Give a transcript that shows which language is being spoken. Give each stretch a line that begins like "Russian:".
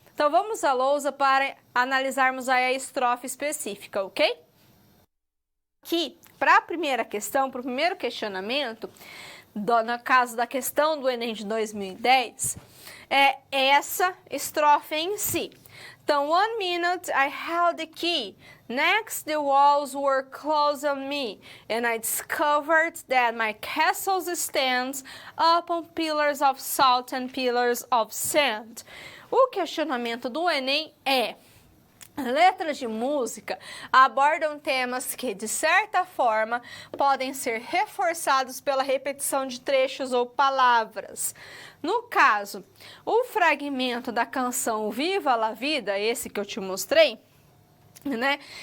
Portuguese: Então, vamos à lousa para analisarmos aí a estrofe específica, ok? Aqui, para a primeira questão, para o primeiro questionamento, no caso da questão do Enem de 2010, é essa estrofe em si. Então,
English: 1 minute I held the key. Next, the walls were closed on me, and I discovered that my castle stands upon pillars of salt and pillars of sand.
Portuguese: O questionamento do Enem é: letras de música abordam temas que, de certa forma, podem ser reforçados pela repetição de trechos ou palavras. No caso, o fragmento da canção Viva la Vida, esse que eu te mostrei, né?